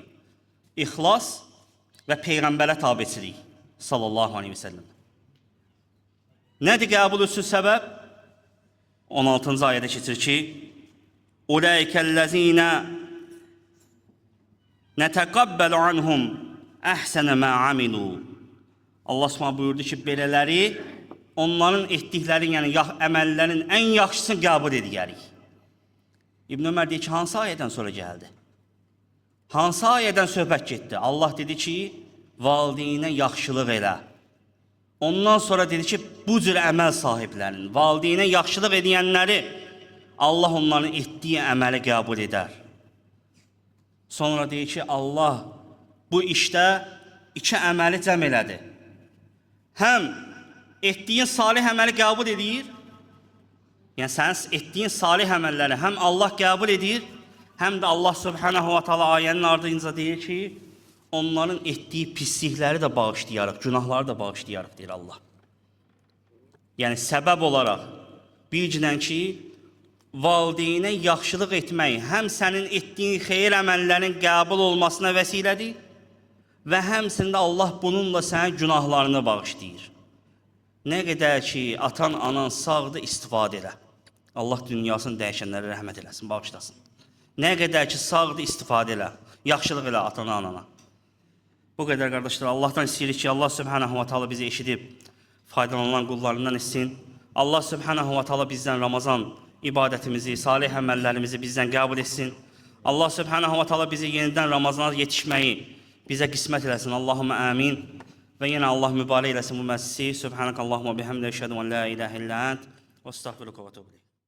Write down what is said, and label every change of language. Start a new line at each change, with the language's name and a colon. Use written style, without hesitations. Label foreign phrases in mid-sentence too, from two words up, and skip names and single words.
Azerbaijani: İxlas və Peyğəmbərə tabiçilik
Arabic: صلى الله عليه وسلم.
Azerbaijani: Nədir qəbul üçün səbəb? 16-cı ayədə keçir ki,
Arabic: "أولئك الذين نتقبل عنهم أحسن ما عملوا."
Azerbaijani: Allah Subhanahu buyurdu ki, belələri onların etdikləri, yəni əməllərin ən yaxşısını qəbul edərik. İbn Ömər deyir ki, hansı ayədən sonra gəldi? Hansı ayədən söhbət getdi? Allah dedi ki, valideynə yaxşılıq elə. Ondan sonra dedi ki, bu cür əməl sahiblərinin, valideynə yaxşılıq edənləri Allah onların etdiyi əməli qəbul edər. Sonra deyir ki, Allah bu işdə iki əməli cəm elədi. Həm etdiyin salih əməli qəbul edir, yəni sənin etdiyin salih əməlləri həm Allah qəbul edir, həm də Allah
Arabic: سبحانه وتعالى
Azerbaijani: ayənin ardınca deyir ki, onların etdiyi pislikləri də bağışlayarıq, günahları da bağışlayarıq, deyir Allah. Yəni səbəb olaraq bilginən ki, valideynə yaxşılıq etmək həm sənin etdiyin xeyir əməllərin qəbul olmasına vəsilədir və həmçində Allah bununla sənin günahlarını bağışlayır. Nə qədər ki, atan, anan sağdır, istifadə elə. Allah dünyasını dəyişənlərə rəhmət eləsin, bağışlasın. Nə qədər ki, sağdır, istifadə elə. Yaxşılıq elə atana, anana. Bu qədər qardaşlar, Allahdan istəyirik ki, Allah
Arabic: سبحانه وتعالى
Azerbaijani: bizi eşidib, faydalanan qullarından etsin. Allah
Arabic: سبحانه وتعالى
Azerbaijani: bizdən Ramazan ibadətimizi, salih əməllərimizi bizdən qəbul etsin. Allah
Arabic: سبحانه وتعالى
Azerbaijani: bizi yenidən Ramazana yetişməyi bizə qismət eləsin.
Arabic: اللهم آمين.
Azerbaijani: Və yenə Allah mübarək eləsin bu məclisi.
Arabic: سبحانك اللهم وبحمدك أشهد أن لا إله إلا أنت, وأستغفرك وأتوب إليك.